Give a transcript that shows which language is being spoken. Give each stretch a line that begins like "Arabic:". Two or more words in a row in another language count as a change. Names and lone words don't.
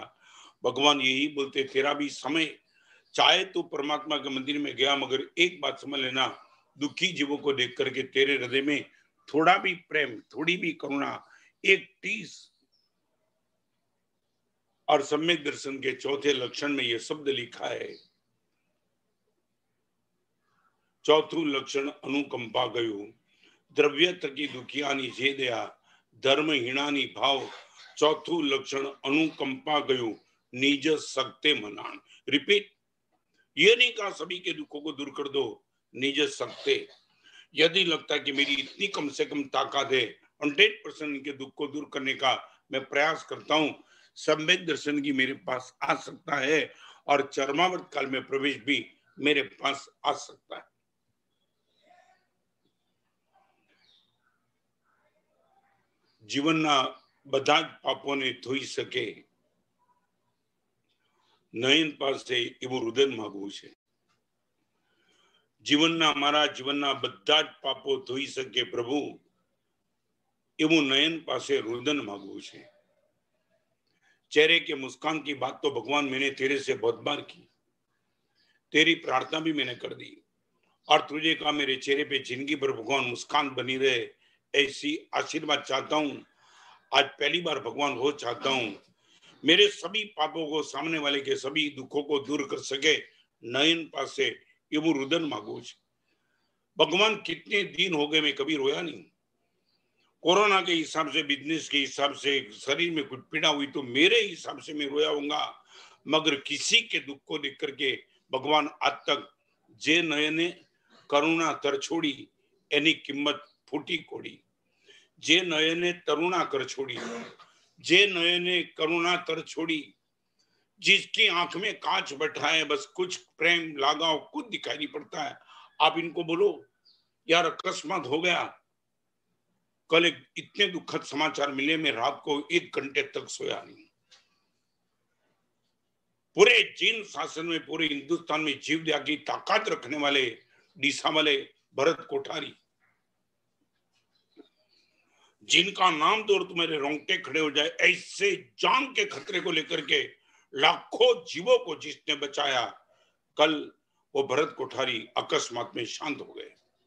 Hindi: भगवान यही बोलते, तेरा भी समय, चाहे तो परमात्मा के मंदिर में गया, मगर एक बात समझ लेना, दुखी जीवों को देख करके तेरे हृदय में थोड़ा भी प्रेम, थोड़ी भी करुणा, एक टीस। और सम्यक दर्शन के चौथे लक्षण में यह शब्द लिखा है,
Gujarati: ચોથું લક્ષણ અનુકંપા ગયો, દ્રવ્ય થકી દુખિયાની જે દયા, ધર્મહીનાની ભાવ। ચોથું લક્ષણ અનુકંપા ગયો, નિજ સકતે મનાન।
Hindi: रिपीट, ये नहीं कहा सभी के दुखों को दूर कर दो,
Gujarati: નિજ સકતે।
Hindi: यदि लगता है कि मेरी इतनी कम से कम ताकत है, 100% इनके दुख को दूर करने का मैं प्रयास करता हूं, सम्यक दर्शन की मेरे पास आ सकता है, और चरमावर्त काल में प्रवेश भी मेरे पास आ सकता है।
Gujarati: जीवनना બધા જ પાપોને ધોઈ શકે, નયન પાસે એવું રુદન માંગવું છે। મારા જીવનના બધા જ પાપો ધોઈ શકે પ્રભુ, એવું નયન પાસે રુદન માંગવું છે।
Hindi: चेहरे के मुस्कान की बात तो भगवान मैंने तेरे से बहुत बार की, तेरी प्रार्थना भी मैंने कर दी, और तुझे कहा मेरे चेहरे पे जिंदगी भर भगवान मुस्कान बनी रहे, ऐसी आशीर्वाद चाहता हूं। आज पहली बार भगवान वो चाहता हूं, मेरे सभी पापों को, सामने वाले के सभी दुखों को दूर कर सके,
Gujarati: નયન પાસે એવું રુદન માંગું।
Hindi: भगवान कितने दिन हो गए मैं कभी रोया नहीं। कोरोना के हिसाब से, बिजनेस के हिसाब से, शरीर में कुछ पीड़ा हुई तो मेरे हिसाब से मैं रोया होऊंगा, मगर किसी के दुख को देख करके भगवान आज तक
Gujarati: જે નયને કરુણા તર છોડી એની કિંમત ફૂટી કોડી। જે નયને તરુણા કર છોડી, જે નયને કરુણા તર છોડી,
Hindi: जिसकी आंख में कांच बैठा है, बस कुछ प्रेम लगाव कुछ दिखाई नहीं पड़ता है। आप इनको बोलो यार अकस्मात हो गया, कल एक इतने दुखद समाचार मिले, मैं रात को 1 घंटे तक सोया नहीं। पूरे जीन शासन में, पूरे हिंदुस्तान में जीव दया की ताकत रखने वाले डीसा वाले भरत कोठारी, जिनका नाम दो तो मेरे रोंगटे खड़े हो जाए, ऐसे जान के खतरे को लेकर के लाखों जीवों को जिसने बचाया, कल वो भरत कोठारी अकस्मात में शांत हो गए।